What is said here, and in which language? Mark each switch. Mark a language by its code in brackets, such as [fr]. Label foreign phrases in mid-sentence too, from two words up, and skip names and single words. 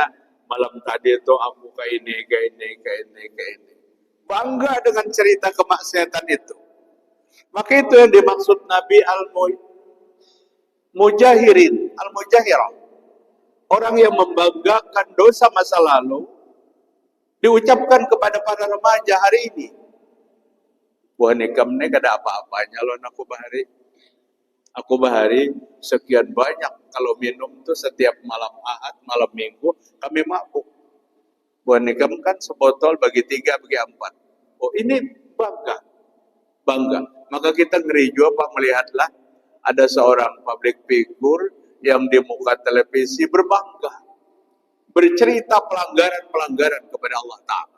[id] Malam tadi itu aku ke ini. Bangga dengan cerita kemaksiatan itu. Maka itu yang dimaksud Nabi [ar] المجاهرين، المجاهرة. [id] Orang yang membanggakan dosa masa lalu diucapkan kepada para remaja hari ini. [bjn] Wah nikam ini kada apa-apanya loh aku bahari. Aku bahari sekian banyak kalau minum tuh setiap malam Ahad, malam Minggu kami mabuk. Wah nikam kan sebotol bagi 3, bagi 4. [id] Oh ini bangga. Maka kita ngeri juga Pak melihatlah ada seorang [en] public figure [id] yang di muka televisi berbangga, bercerita pelanggaran-pelanggaran kepada Allah Ta'ala.